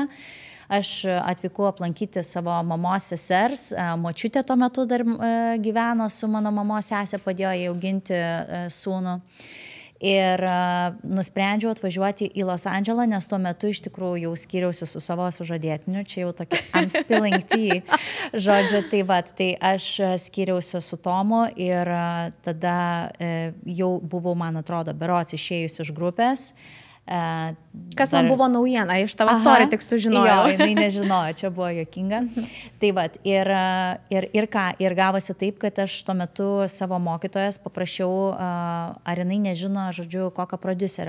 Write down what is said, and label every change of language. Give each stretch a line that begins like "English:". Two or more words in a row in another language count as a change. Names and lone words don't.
Lithuanian: Aš atvykau aplankyti savo mamos sesers, močiutė tuo metu dar gyveno su mano mamos sesė, padėjo jai auginti sūnų. Ir nusprendžiau atvažiuoti į Los Andželą, nes tuo metu iš tikrųjų jau skyriausi su savo sužadėtiniu, čia jau tokia
English: I'm spilling tea,
Lithuanian: žodžiu, tai aš skyriausi su Tomu ir tada jau buvau, man atrodo, berods išėjusi iš grupės. Kas man buvo naujiena, iš tavo istoriją tik sužinojau. Jo, jinai nežinojo, čia buvo juokinga. Tai ir gavosi taip, kad aš tuo metu savo mokytojas paprašiau, ar jinai nežino, žodžiu, kokio prodiuserio.